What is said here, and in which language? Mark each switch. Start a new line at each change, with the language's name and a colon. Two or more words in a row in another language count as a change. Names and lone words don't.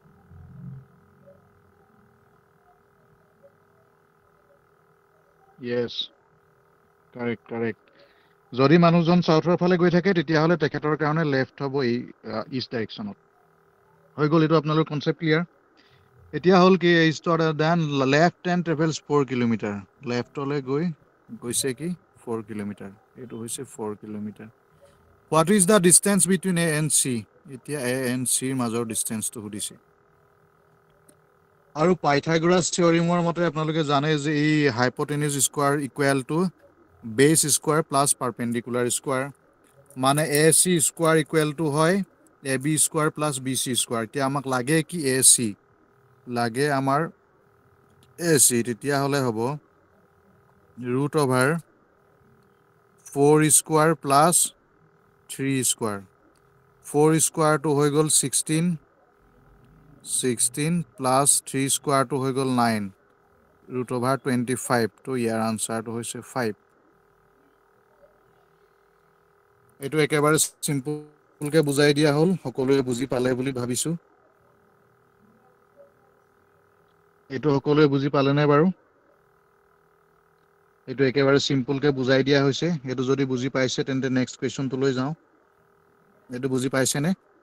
English: yes correct
Assamese: যদি মানুহজন চাউথৰ ফালে গৈ থাকে তেতিয়াহ'লে তেখেতৰ কাৰণে লেফ্ট হ'ব এই ইষ্ট ডাইৰেকশ্যনত হৈ গ'ল এইটো আপোনালোকৰ
English: concept clear
Assamese: এতিয়া হ'ল কি ইষ্টত
English: then left and travels 4 kilometer
Assamese: লেফ্টলৈ গৈছে কি 4 কিলোমিটাৰ এইটো হৈছে 4 কিলোমিটাৰ
English: what is the distance between A and C
Assamese: এতিয়া A and C ৰ মাজৰ ডিষ্টেঞ্চটো সুধিছে আৰু পাইথাগোৰাছ থিয়ৰিমৰ মতে আপোনালোকে জানে যে এই
English: hypotenuse square equal to base square plus perpendicular square
Assamese: মানে
English: AC square equal to
Assamese: হয়
English: AB square plus BC square
Assamese: এতিয়া আমাক লাগে কি AC লাগে আমাৰ AC তেতিয়াহ'লে হ'ব √/4
English: 4 square plus 3 square. 4 square to
Assamese: হৈ গ'ল
English: 16 plus 3 square to
Assamese: হৈ গ'ল
English: 9 root over 25
Assamese: তো ইয়াৰ আনসাৰটো হৈছে 5 এটো একেবাৰে সিম্পলকে বুজাই দিয়া হল সকলোৱে বুজি পালে বুলি ভাবিছো এটো সকলোৱে বুজি পালে নে বাৰু এটো একেবাৰে সিম্পলকে বুজাই দিয়া হৈছে এটো যদি বুজি পাইছে তেন্তে নেক্সট কোৱেশ্চনটো লৈ যাও এটো বুজি পাইছে নে